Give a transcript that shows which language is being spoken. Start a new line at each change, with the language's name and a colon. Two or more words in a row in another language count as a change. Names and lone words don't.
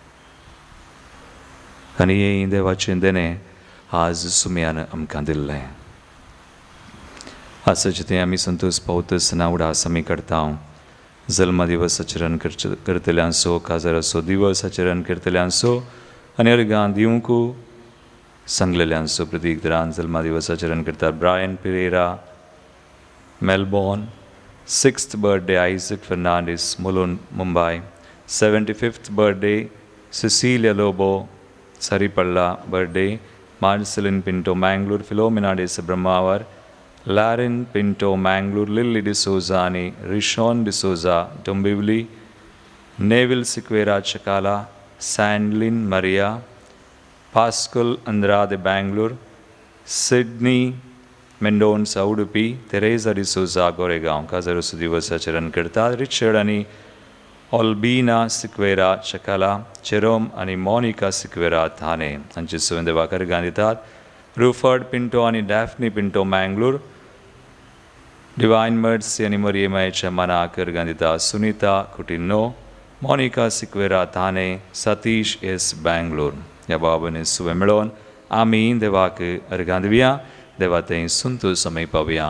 Konkani: आनी हें देवाचें देणें आज सुम्यान आमकां दिल्लें आसाचें तें आमी संतोष पावतना उडास आमी करता जल्म दिवस आचरण करतल्यांचो काजाराचो दिवस आचरण करतल्यांचो आनी अर्गां दिवंकू सांगलेल्यांचो प्रतीक दरान जल्मा दिवस आचरण करतात ब्रायन पिरेरा
English: मेलबॉर्न 6th birthday Isaac Fernandez Mulund Mumbai 75th birthday Cecilia Lobo Saripalla birthday Marcelin Pinto Mangalore Philomena de Brahmavar Larin Pinto Mangalore Lily de Souza आणि Rishon de Souza Dombivli
Konkani: Neville Siqueira Chakala Sandlin Maria Pascal Andrade Bangalore Sydney Mendonça उडुपी तेरेजा डिसोजा गोरेगांव काजारोसो दिवस आचरण करतात रिचर्ड आनी ऑल्बिना सिक्वेरा चकाला चेरोम आनी मॉनिका सिक्वेरा थाने हांचे सुवें देवाक अर्गां दितात रुफर्ड पिंटो आनी डॅफ्नी पिंटो मँगलोर डिवायन मर्सी आनी मरियमायेच्या मनाक अर्गां दितात सुनीता कुटिन्नो मॉनिका सिक्वेरा थाने सतीश एस बँगलोर ह्या बाबांनी सुवें मेळोवन आमी देवाक अर्गां दिवया देवा तें संतोष आमी पावया